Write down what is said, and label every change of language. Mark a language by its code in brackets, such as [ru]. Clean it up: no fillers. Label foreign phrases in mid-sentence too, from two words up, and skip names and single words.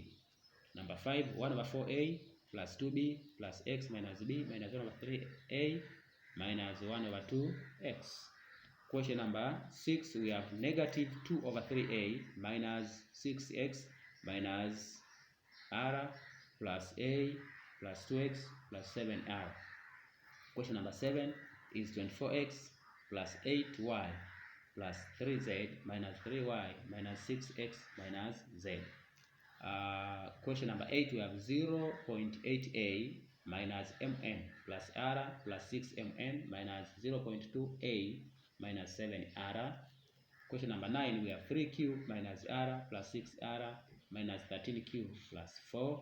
[en] Number 5, 1 over 4a plus 2b plus x minus b minus 1 over 3a minus 1 over 2x. Question number 6, we have negative 2 over 3a minus 6x minus r plus a plus 2x plus 7r. Question number 7 is 24x plus 8y plus 3z minus 3y minus 6x minus z. Question number 8, we have 0.8a minus mn plus r plus 6mn minus 0.2a minus 7r. Question number 9, we have 3q minus r plus 6r minus 13q plus 4.